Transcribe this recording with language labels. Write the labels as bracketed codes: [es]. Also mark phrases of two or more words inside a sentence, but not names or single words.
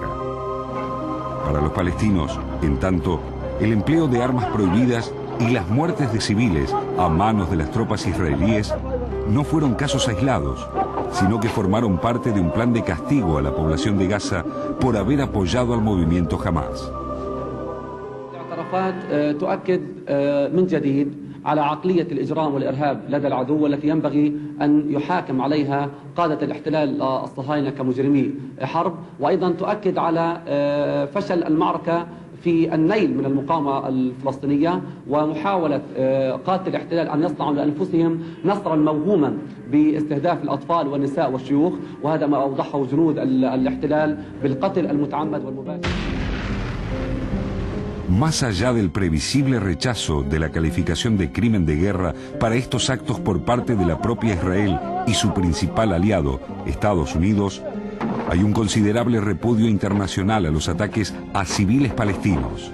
[es] Para los palestinos, en tanto, el empleo de armas prohibidas y las muertes de civiles a manos de las tropas israelíes no fueron casos aislados, sino que formaron parte de un plan de castigo a la población de Gaza por haber apoyado al movimiento Hamas. [ar] على عقلية الإجرام والإرهاب لدى العدو والتي ينبغي أن يحاكم عليها قادة الاحتلال الصهاينة كمجرمي حرب، وأيضا تؤكد على فشل المعركة في النيل من المقاومة الفلسطينية ومحاولة قادة الاحتلال أن يصنعوا لأنفسهم نصرا موهوما باستهداف الأطفال والنساء والشيوخ، وهذا ما أوضحه جنود الاحتلال بالقتل المتعمد والمباشر. [es] Más allá del previsible rechazo de la calificación de crimen de guerra para estos actos por parte de la propia Israel y su principal aliado, Estados Unidos, hay un considerable repudio internacional a los ataques a civiles palestinos.